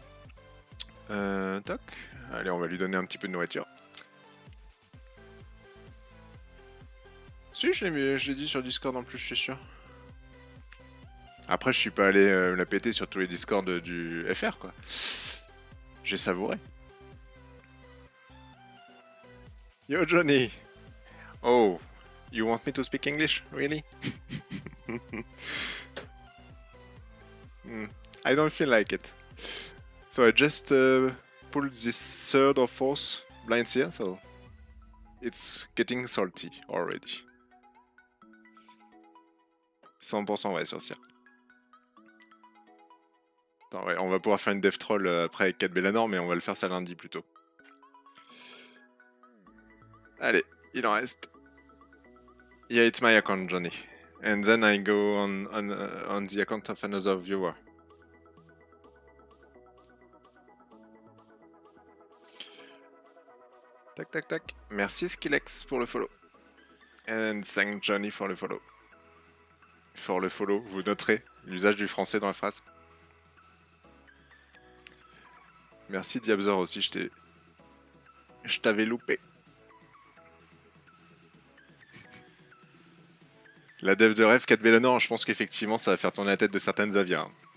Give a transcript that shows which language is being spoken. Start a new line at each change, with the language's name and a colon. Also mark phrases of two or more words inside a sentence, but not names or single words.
French: Toc. Allez, on va lui donner un petit peu de nourriture. Si, je l'ai dit sur Discord en plus, je suis sûr. Après, je suis pas allé la péter sur tous les Discords du FR, quoi. J'ai savouré. Yo, Johnny.
English: Oh, you want me to speak English, really? I don't feel like it. So I just pulled this third or fourth blind here, so it's getting salty already.
French: 100% ouais sur Cyr. Attends, ouais, on va pouvoir faire une dev troll après avec 4 Bellanor, mais on va le faire ça lundi plutôt. Allez, Il en reste.
English: Yeah, it's my account, Johnny. And then I go on the account of another viewer.
French: Tac, tac, tac. Merci Skillex pour le follow.
English: And thank Johnny for le follow. For le follow,
French: vous noterez l'usage du français dans la phrase. Merci Diabzor aussi, je t'avais loupé. La dev de rêve, 4 Bellanor, je pense qu'effectivement ça va faire tourner la tête de certaines avias.